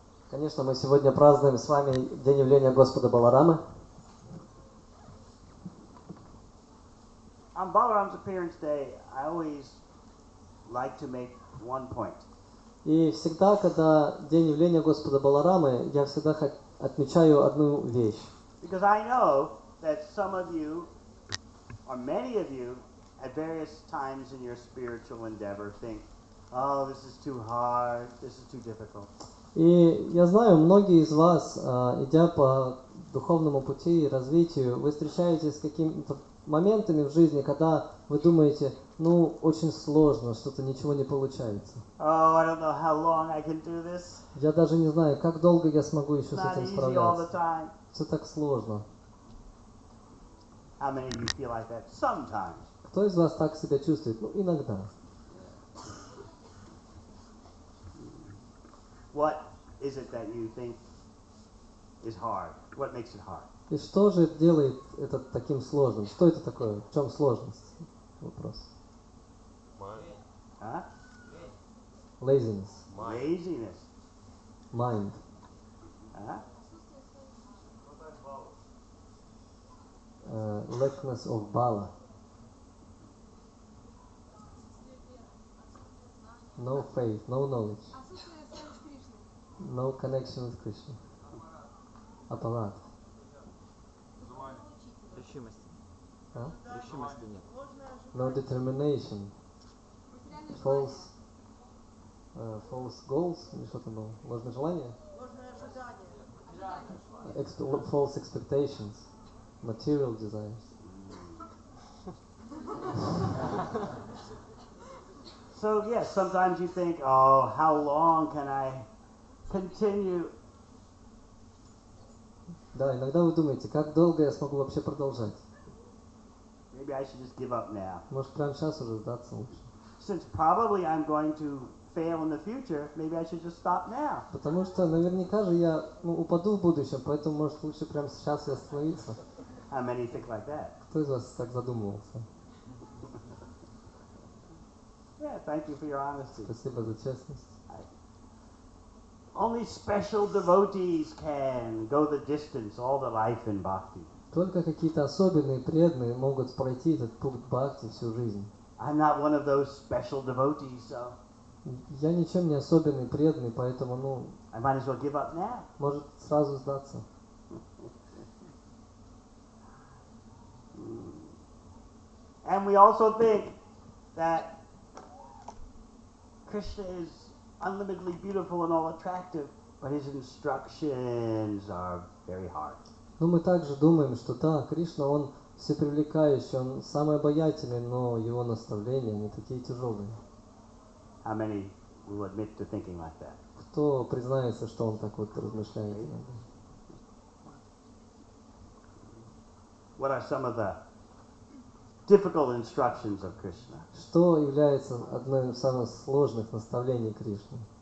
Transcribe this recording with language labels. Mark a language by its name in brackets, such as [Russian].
[Russian] Конечно, мы сегодня празднуем с вами день явления Господа Баларамы. [English] On Balaram's appearance day, I always like to make one point. [Russian] И всегда, когда день явления Господа Баларамы, я всегда отмечаю одну вещь. [English] Because I know that some of you, or many of you, at various times in your spiritual endeavor think, oh, this is too hard, this is too difficult. [Russian] И я знаю, многие из вас, идя по духовному пути и развитию, вы встречаетесь с какими-то моментами в жизни, когда вы думаете, ну, очень сложно, что-то ничего не получается. [English] Oh, I don't know how long I can do this. [Russian] Я даже не знаю, как долго я смогу еще с этим справляться. справляться. Все так сложно. [English] How many of you feel like that? Sometimes. [Russian] Кто из вас так себя чувствует? Ну, иногда. [English] What is it that you think is hard? What makes it hard? [Russian] И что же делает это таким сложным? Что это такое? В чем сложность? Вопрос. Huh? [English] Laziness. Laziness. Mind. Huh? lackness of bala. No faith, no knowledge, no connection with Krishna. [Russian] Аппарат. Решимости. А? Решимости нет. [English] No determination. False goals, [Russian] или что там было? Ложное желание? [English] False expectations. Material desires. So yes, sometimes you think, oh, how long can I continue? [Russian] Да, иногда вы думаете, как долго я смогу вообще продолжать? [English] Maybe I should just give up now. [Russian] Может, прямо сейчас уже сдаться лучше? [English] Since probably I'm going to fail in the future, maybe I should just stop now. [Russian] Потому что наверняка же я упаду в будущем, поэтому может лучше прямо сейчас и остановиться. [English] How many think like that? [Russian] Кто из вас так задумывался? [English] Yeah, thank you for your honesty. [Russian] Спасибо за честность. [English] Only special devotees can go the distance, all the life in bhakti. [Russian] Только какие-то особенные преданные могут пройти этот путь бхакти всю жизнь. [English] I'm not one of those special devotees, so [Russian] Я ничем не особенный преданный, поэтому, [English] I might as well give up now. [Russian] может сразу сдаться. [English] And we also think that Krishna is unlimitedly beautiful and all attractive, but his instructions are very hard. [Russian] Но мы также думаем, что да, Кришна, он всепривлекающий, он самый обаятельный, но его наставления, они такие тяжелые. [English] How many will admit to thinking like that? [Russian] Кто признается, что он так вот размышляет? [English] What are some of the difficult instructions of Krishna? [Russian] Что является одной из самых сложных наставлений Кришны?